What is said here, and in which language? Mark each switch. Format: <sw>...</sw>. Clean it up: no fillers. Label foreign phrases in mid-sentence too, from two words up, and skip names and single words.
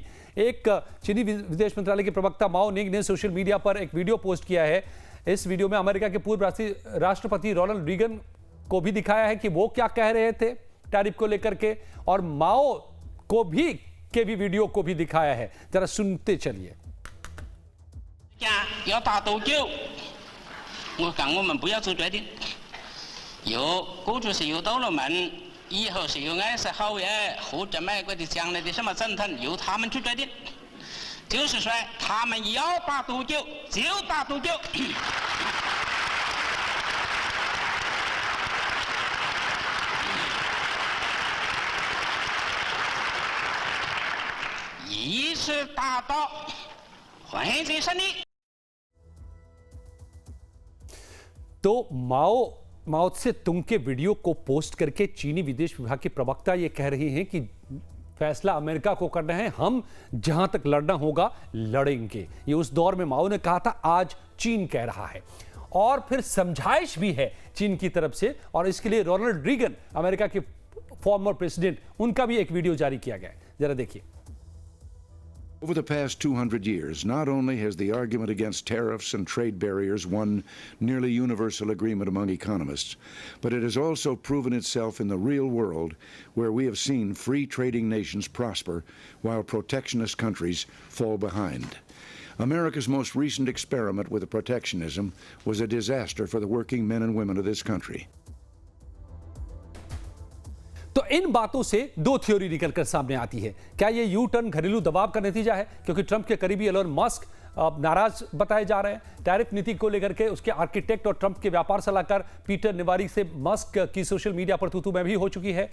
<hi>एक चीनी विदेश मंत्रालय के प्रवक्ता माओ निंग ने सोशल मीडिया पर एक वीडियो पोस्ट किया है। इस वीडियो में अमेरिका के पूर्व राष्ट्रपति रोनाल्ड रीगन को भी दिखाया है कि वो क्या कह रहे थे टैरिफ को लेकर के, और माओ को भी के भी वीडियो को भी दिखाया है, जरा सुनते चलिए।</hi> <zh>要打多久？我讲我们不要做决定。过去是有到了门，以后是有20号或者美国的将来的什么总统，由他们去决定。就是说，他们要打多久就打多久。一直打到会战胜利。</zh> <hi>तो माओ से तुंग के वीडियो को पोस्ट करके चीनी विदेश विभाग के प्रवक्ता ये कह रहे हैं कि फैसला अमेरिका को करना है, हम जहां तक लड़ना होगा लड़ेंगे। ये उस दौर में माओ ने कहा था, आज चीन कह रहा है। और फिर समझाइश भी है चीन की तरफ से, और इसके लिए रोनाल्ड रीगन, अमेरिका के</hi> <en>former president,</en> <hi>उनका भी एक वीडियो जारी किया गया है, जरा देखिए।</hi> <en>Over the past 200 years, not only has the argument against tariffs and trade barriers won nearly universal agreement among economists, but it has also proven itself in the real world, where we have seen free trading nations prosper while protectionist countries fall behind. America's most recent experiment with protectionism was a disaster for the working men and women of this country.</en> <hi>तो इन बातों से दो थ्योरी निकलकर सामने आती है। क्या ये</hi> <en>U-turn</en> <hi>घरेलू दबाव का नतीजा है, क्योंकि ट्रंप के करीबी एलोन मस्क नाराज बताए जा रहे हैं टैरिफ नीति को लेकर के। उसके आर्किटेक्ट और ट्रंप के व्यापार सलाहकार पीटर नेवारी से मस्क की सोशल मीडिया पर तू में भी हो चुकी है।</hi>